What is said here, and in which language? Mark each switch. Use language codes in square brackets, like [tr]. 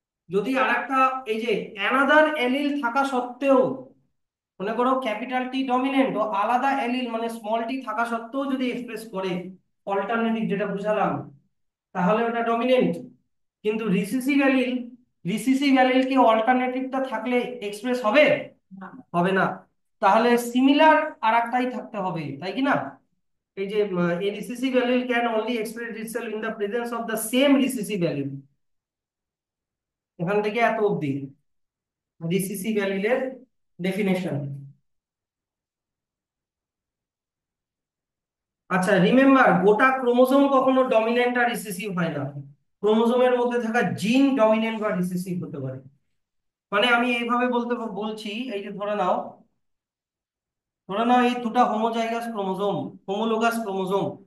[bn] যদি আরেকটা, এই যে অ্যানাদার এলিল থাকা সত্ত্বেও, মনে করো ক্যাপিটাল টি ডমিনেন্ট ও আলাদা এলিল মানে স্মল টি থাকা সত্ত্বেও যদি এক্সপ্রেস করে অল্টারনেটিভ যেটা বুঝালাম, তাহলে ওটা ডমিনেন্ট। কিন্তু রিসিসিভ অ্যালিল কি অল্টারনেটিভটা থাকলে এক্সপ্রেস হবে? হবে না। তাহলে সিমিলার আর একটাই থাকতে হবে, তাই কি না? এই যে [en] a recessive allele can only express itself in the presence of the same recessive allele। [bn] এখান থেকে এত অবধি রিসিসিভ অ্যালিলের ডেফিনেশন। আচ্ছা, রিমেম্বার, গোটা ক্রোমোজোম কখনো ডমিন্যান্ট আর রিসেসিভ হয় না। ক্রোমোজোমের মধ্যে থাকা জিন ডমিন্যান্ট বা রিসেসিভ হতে পারে। মানে আমি এইভাবে বলছি, এই যে ধরে নাও এই দুটা হোমোজাইগাস ক্রোমোজোম, হোমোলোগাস ক্রোমোজোম।